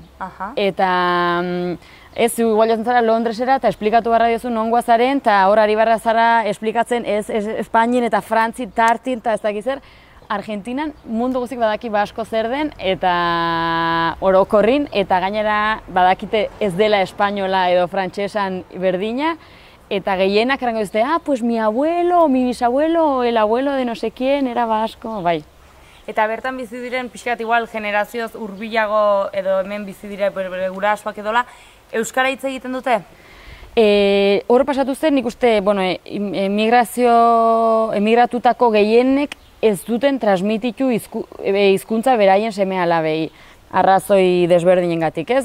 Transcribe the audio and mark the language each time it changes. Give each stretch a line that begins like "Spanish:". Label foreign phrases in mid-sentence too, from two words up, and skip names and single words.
Basque: Eta ez, igual jatzen zara Londresera eta esplikatu barra diozu nongoa zaren, eta hor ari barra zara esplikatzen Espainin eta Frantzi tartin eta ez dakiz zer. Argentinan mundu guzik badaki basko zer den eta orokorrin, eta gainera badakite ez dela espainola edo frantsesan berdina, eta gehienak erango dute,
Spanish: pues mi abuelo, mi bisabuelo, el abuelo de no sé quién era basko, bai.
Basque: Eta bertan bizi diren pixkat igual generazioz hurbilago edo hemen bizi dire gurasoak edola, euskara hitz egiten dute? Hor pasatu zen, nik uste, emigratutako gehienek ez duten transmititu hizkuntza beraien seme-alabei, arrazoi desberdinengatik, ez?